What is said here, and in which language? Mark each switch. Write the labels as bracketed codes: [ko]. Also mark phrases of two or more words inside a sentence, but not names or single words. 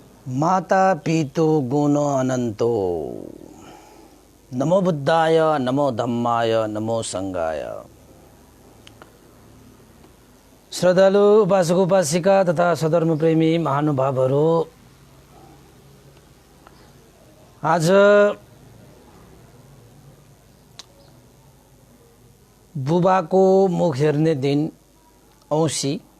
[pi] माता पितु गुण अनन्तो नमो बुद्धाय नमो धम्माय नमो संघाय। [ne] श्रद्धालु उपासक उपासिका तथा सधर्मप्रेमी महानुभावहरू, आज बुबाको मुख हेर्ने दिन औँसी।